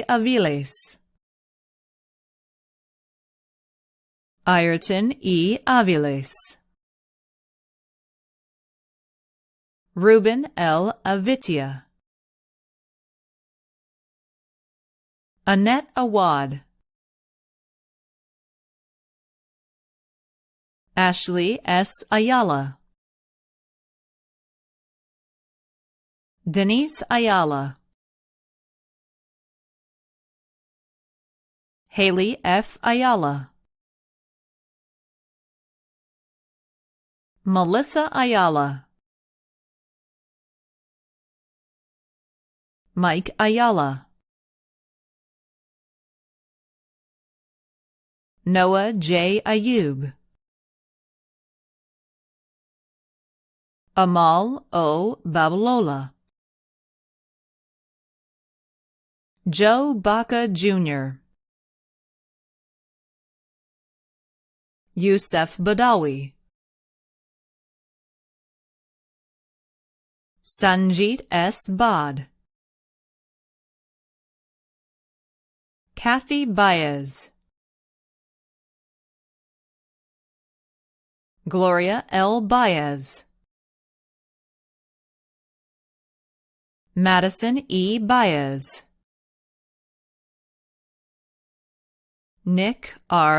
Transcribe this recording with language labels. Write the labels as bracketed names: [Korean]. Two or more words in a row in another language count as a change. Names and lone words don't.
[English] Aviles, Ayrton E. Aviles, Ruben L. Avitia, Annette Awad, Ashley S. Ayala, Denise Ayala, Haley F. Ayala, Melissa Ayala, Mike Ayala, Noah J. Ayub, Amal O. Babalola, Joe Baca Jr., Youssef Badawi, Sanjit S. Bad, Kathy Baez, Gloria L. Baez, Madison E. Baez, Nick R.